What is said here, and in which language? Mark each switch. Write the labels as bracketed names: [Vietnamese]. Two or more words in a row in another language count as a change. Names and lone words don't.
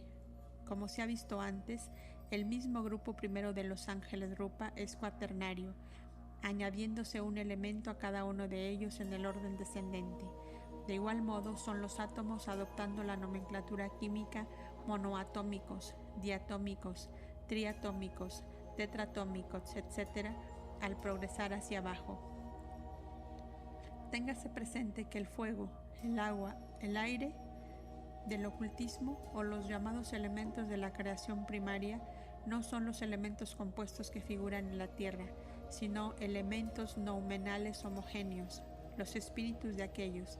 [Spanish] Como se ha visto antes, el mismo grupo primero de los ángeles Rupa es cuaternario, añadiéndose un elemento a cada uno de ellos en el orden descendente. De igual modo son los átomos adoptando la nomenclatura química monoatómicos, diatómicos, triatómicos, tetratómicos, etc., al progresar hacia abajo. Téngase presente que el fuego, el agua, el aire del ocultismo o los llamados elementos de la creación primaria no son los elementos compuestos que figuran en la Tierra, sino elementos noumenales homogéneos, los espíritus de aquellos.